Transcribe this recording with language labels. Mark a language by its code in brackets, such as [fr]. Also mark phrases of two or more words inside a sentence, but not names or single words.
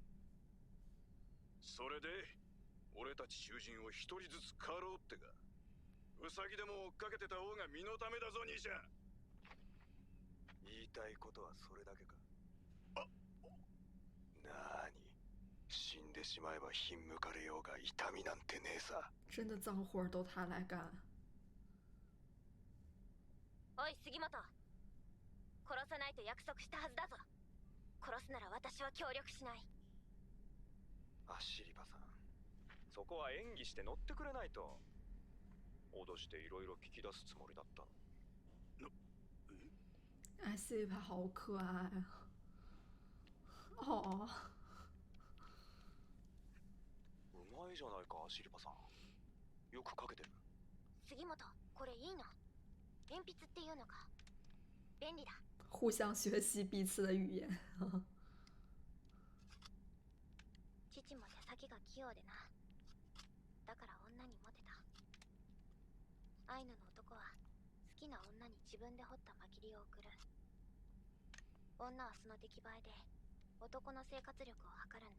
[ja] それで俺たち囚人を一人ずつ狩ろうってか。ウサギでも追っかけてた方が身のためだぞ兄ちゃん。言いたいことはそれだけか。なーに、死んでしまえばひんむかれようが痛みなんてねえさ。 [zh] 真的脏活都他来干。 [ja] おい杉本、殺さないと約束したはずだぞ。殺すなら私は協力しない。アシリバさん、そこは演技して乗ってくれないと。脅していろいろ聞き出すつもりだったの。 [zh] 哎，西帕好可爱啊！哦， [ja] うまいじゃないかアシリバさん。よく書けてる。杉本、これいいの？鉛筆っていうのか。便利だ。 [zh] 互相学习彼此的语言。 [ja] 父も手先が器用でな。だから女にモテた。アイヌの男は好きな女に自分で彫ったマキリを送る。女はその出来栄えで男の生活力を測るんだ。